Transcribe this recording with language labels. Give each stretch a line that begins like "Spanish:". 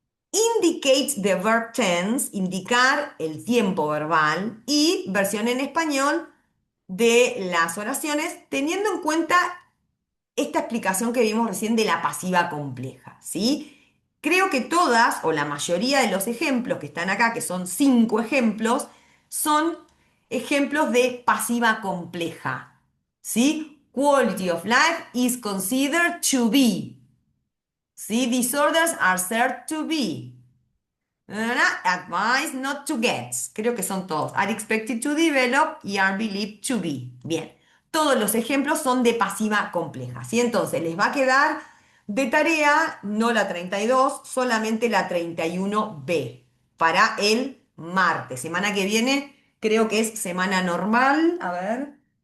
English: Indicate the verb tense,
Spanish: indicar el tiempo verbal y versión en español de las oraciones, teniendo en cuenta esta explicación que vimos recién de la pasiva compleja, ¿sí? Creo que todas o la mayoría de los ejemplos que están acá, que son 5 ejemplos, son ejemplos de pasiva compleja, ¿sí?
English: Quality of life is considered to be,
Spanish: ¿sí?
English: Disorders are said to be. Advice not to get.
Spanish: Creo que son todos.
English: Are expected to develop y are believed to be.
Spanish: Bien. Todos los ejemplos son de pasiva compleja. ¿Sí? Entonces les va a quedar de tarea no la 32, solamente la 31B para el martes. Semana que viene creo que es semana normal. A ver.